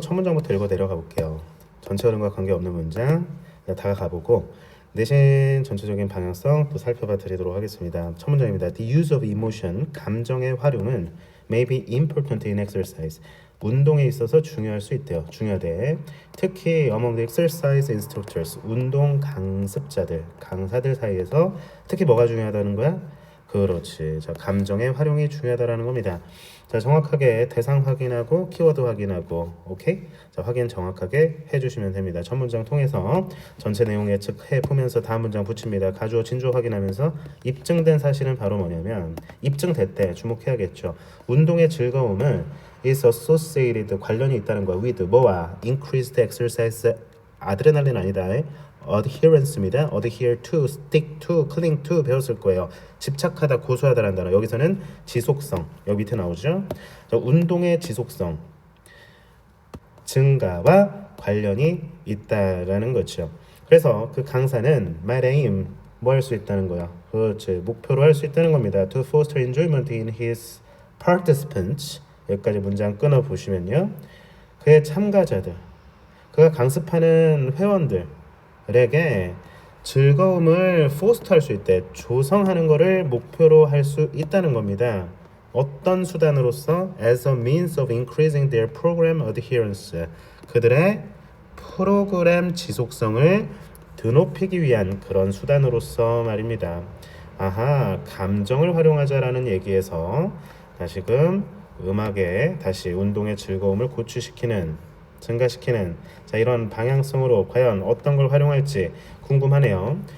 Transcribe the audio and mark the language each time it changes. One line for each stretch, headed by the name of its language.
Korean: 첫 문장부터 읽어 내려가 볼게요. 전체 흐름과 관계없는 문장 다가가 보고 대신 전체적인 방향성 또 살펴봐 드리도록 하겠습니다. 첫 문장입니다.
English: The use of emotion,
Korean: 감정의 활용은
English: may be important in exercise.
Korean: 운동에 있어서 중요할 수 있대요. 중요하대. 특히
English: among the exercise instructors,
Korean: 운동 강습자들, 강사들 사이에서 특히 뭐가 중요하다는 거야? 그렇지. 자, 감정의 활용이 중요하다라는 겁니다. 자, 정확하게 대상 확인하고 키워드 확인하고 오케이? 자, 확인 정확하게 해주시면 됩니다. 첫 문장 통해서 전체 내용 예측해 보면서 다음 문장 붙입니다. 가주어 진주어 확인하면서 입증된 사실은 바로 뭐냐면 입증됐대. 주목해야겠죠. 운동의 즐거움은
English: is associated
Korean: 관련이 있다는 거야. with 뭐와?
English: increased exercise
Korean: 아드레날린 아니다. adherence입니다.
English: adhere to, stick to, cling to
Korean: 배웠을 거예요. 집착하다, 고수하다라는 단어. 여기서는 지속성. 여기 밑에 나오죠. 자, 운동의 지속성 증가와 관련이 있다라는 거죠. 그래서 그 강사는
English: my aim
Korean: 뭐 할 수 있다는 거야. 그렇지. 목표로 할 수 있다는 겁니다.
English: To foster enjoyment in his participants.
Korean: 여기까지 문장 끊어 보시면요. 그의 참가자들, 그가 강습하는 회원들에게 즐거움을 포스트할 수 있대. 조성하는 것을 목표로 할 수 있다는 겁니다. 어떤 수단으로서?
English: As a means of increasing their program adherence.
Korean: 그들의 프로그램 지속성을 드높이기 위한 그런 수단으로서 말입니다. 아하, 감정을 활용하자라는 얘기에서 다시금 음악에 다시 운동의 즐거움을 고취시키는, 증가시키는 자 이런 방향성으로 과연 어떤 걸 활용할지 궁금하네요.